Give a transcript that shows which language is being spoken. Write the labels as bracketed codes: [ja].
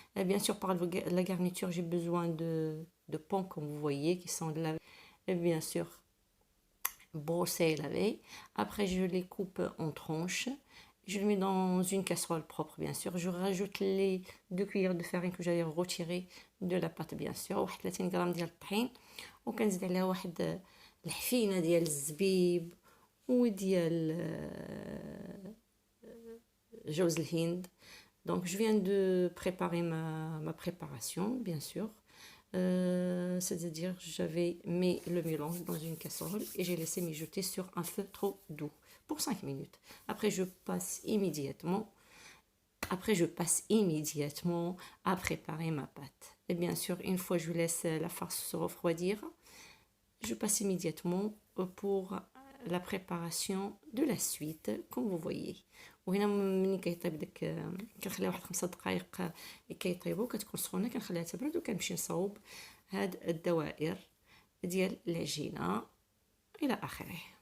[fr] Bien sûr, par la garniture, j'ai besoin de pommes, comme vous voyez, qui sont lavées, bien sûr, brossées et lavées. Après, je les coupe en tranches. Je les mets dans une casserole propre, bien sûr. Je rajoute les 2 cuillères de farine que j'avais retirées de la pâte, bien sûr. [ar] واحد 30 غرام ديال الطحين، وكنزيد عليها واحد الحفينه ديال الزبيب وديال جوز الهند. [fr] Donc je viens de préparer ma préparation, bien sûr. C'est-à-dire j'avais mis le mélange dans une casserole et j'ai laissé mijoter sur un feu trop doux pour 5 minutes. Après je passe immédiatement à préparer ma pâte. Et bien sûr, une fois je laisse la farce se refroidir, je passe immédiatement pour la préparation de la suite, comme vous voyez. [ar] وهنا ملي كيطيب داك كنخليها واحد 5 دقائق كيطيبوا، كتكون سخونه، كنخليها تبرد وكنمشي نصاوب هاد الدوائر ديال العجينه الى اخره.